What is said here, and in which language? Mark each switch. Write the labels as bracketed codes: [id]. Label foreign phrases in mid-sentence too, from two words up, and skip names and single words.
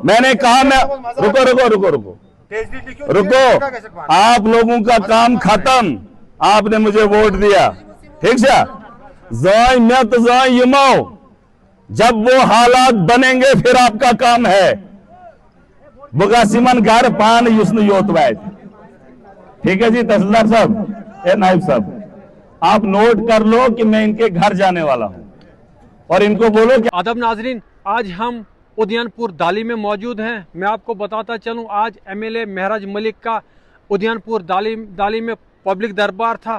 [hi] मैंने कहा मैं रुको रुको रुको रुको रुको, आप लोगों का काम खत्म। आपने मुझे वोट दिया, ठीक है? जाय मैं तो जाय यमो, जब वो हालात बनेंगे फिर आपका काम है। [ks] बुगासिमन घर पान युसन योत वैद, [hi] ठीक है जी? तहसीलदार साहब, ए नायब साहब, आप नोट कर लो कि मैं इनके घर जाने वाला हूं और इनको बोलो कि आदब नाजरीन, आज हम उदयनपुर दाली में मौजूद हैं। मैं आपको बताता चलूं, आज एमएलए महराज मलिक का उदयनपुर दाली में पब्लिक दरबार था।